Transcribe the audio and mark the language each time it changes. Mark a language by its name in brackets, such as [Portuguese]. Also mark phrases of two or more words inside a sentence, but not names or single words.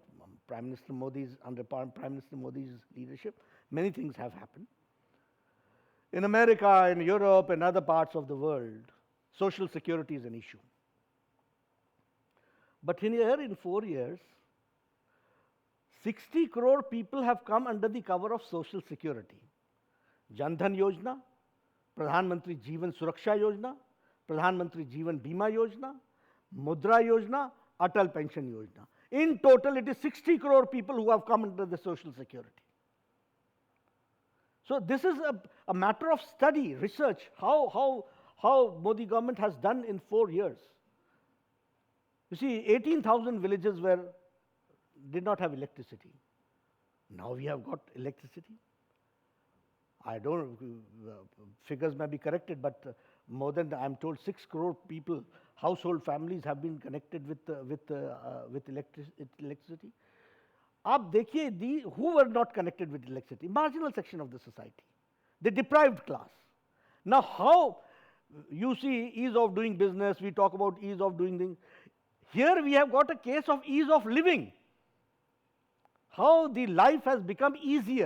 [English] Under Prime Minister Modi's leadership, many things have happened. In America, in Europe, and other parts of the world, social security is an issue. But here, in 4 years, 60 crore people have come under the cover of social security. Jan Dhan Yojana, Pradhan Mantri Jeevan Suraksha Yojana, Pradhan Mantri Jeevan Bima Yojana, Mudra Yojana, Atal Pension Yojana. In total, it is 60 crore people who have come under the social security. So this is a matter of study, research, how Modi government has done in 4 years. You see, 18,000 villages did not have electricity. Now we have got electricity. I don't, figures may be corrected, but more than, I'm told, 6 crore people, household families have been connected with electricity. [Hindi] Aap dekhiye, [English] who were not connected with electricity? Marginal section of the society, the deprived class. Now how, you see, ease of doing business, we talk about ease of doing things. Here we have got a case of ease of living. How the life has become easier.